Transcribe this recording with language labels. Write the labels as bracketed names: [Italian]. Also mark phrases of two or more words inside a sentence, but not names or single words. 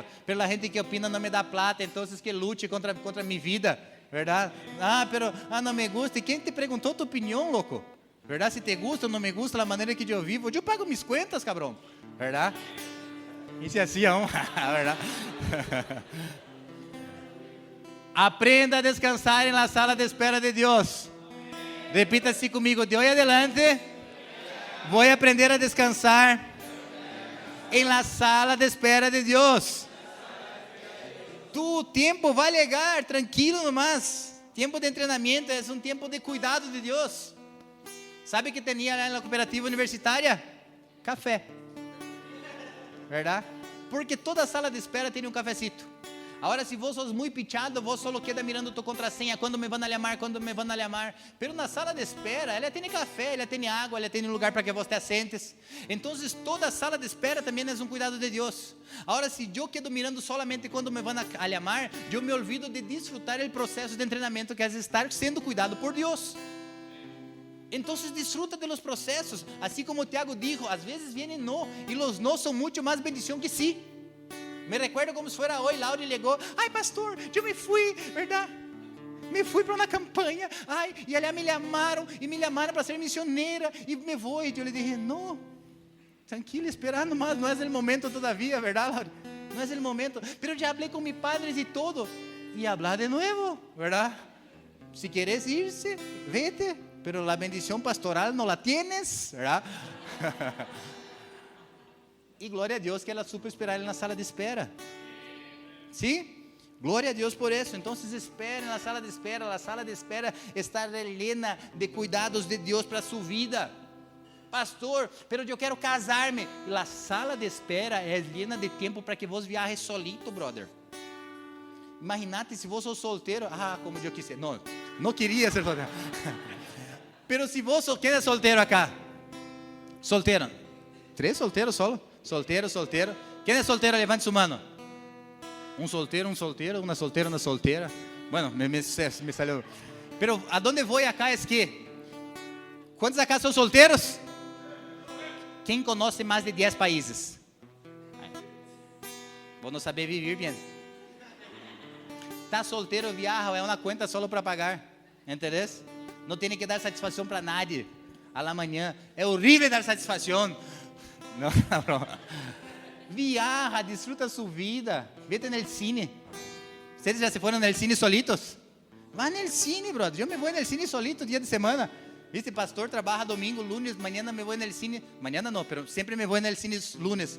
[Portuguese] Pela gente que opina não me dá plata, então que lute contra minha vida, verdade? Não me gusta. E quem te perguntou tua opinião, louco? Verdade? Se te gusta ou não me gusta a maneira que eu vivo, eu pago minhas contas, cabrão. Verdade? Isso é assim, verdade? [Spanish] Aprenda a descansar en la sala de espera de Dios. Repita así conmigo: de hoy adelante voy a aprender a descansar en la sala de espera de Dios. Tu tiempo va a llegar, tranquilo nomás. Tiempo de entrenamiento es un tiempo de cuidado de Dios. ¿Sabe que tenía lá en la cooperativa universitaria? Café. ¿Verdad? Porque toda sala de espera tiene un cafecito. Ahora, si vos sos muy pichado, vos solo queda mirando tu contraseña, cuando me van a llamar, cuando me van a llamar. [Portuguese] Pero na sala de espera, ela tem café, ela tem água, ela tem um lugar para que vos te assentes. Então, toda sala de espera também é um cuidado de Deus. [Spanish] Ahora, si yo quedo mirando solamente quando me van a llamar, yo me olvido de disfrutar el proceso de entrenamiento que es estar sendo cuidado por Dios. Entonces disfruta de los procesos, así como Tiago dijo, [Portuguese] às vezes [Spanish] vienen no, y los no son mucho más bendición que sí. Me recuerdo como si fuera hoy, Laura llegó, ay pastor, yo me fui, ¿verdad? Me fui para una campaña, ay, y allá me llamaron para ser misionera, y me voy, y yo le dije, no, tranquila, espera nomás, no es el momento todavía, ¿verdad, Laura? No es el momento, pero ya hablé con mis padres y todo, y hablar de nuevo, ¿verdad? Si quieres irse, vete, pero la bendición pastoral no la tienes, ¿verdad? [Portuguese] E glória a Deus que ela supo esperar ele na sala de espera. ¿Sí? Glória a Deus por isso. Então, espere na sala de espera. A sala de espera está llena de cuidados de Deus para sua vida. Pastor, pero eu quero casar-me. A sala de espera é llena de tempo para que vos viajes solito, brother. Imagínate se vos sos solteiro. Ah, como eu quis ser. Não, não queria ser solteiro. Pero se vos sos, quem é solteiro acá? Solteiro. 3 solteiros solo. Solteiro. Quem é solteiro? Levante sua mano. Um solteiro, uma solteira. [Spanish] Bueno, me salió. Pero a donde voy acá es que, ¿cuántos acá [Portuguese] são solteiros? Quem conhece mais de 10 países? Vou não saber viver bem. Está solteiro, viaja, é uma conta solo para pagar. Entendeu? Não tem que dar satisfação para nadie. A la manhã. É horrível dar satisfação. [Spanish] No, no. Viaja, disfruta su vida. Vete en el cine. ¿Ustedes ya se fueron en el cine solitos? Van en el cine, brother. Yo me voy en el cine solito día de semana. Viste, pastor trabaja domingo, lunes, mañana me voy en el cine. Mañana no, pero siempre me voy en el cine lunes.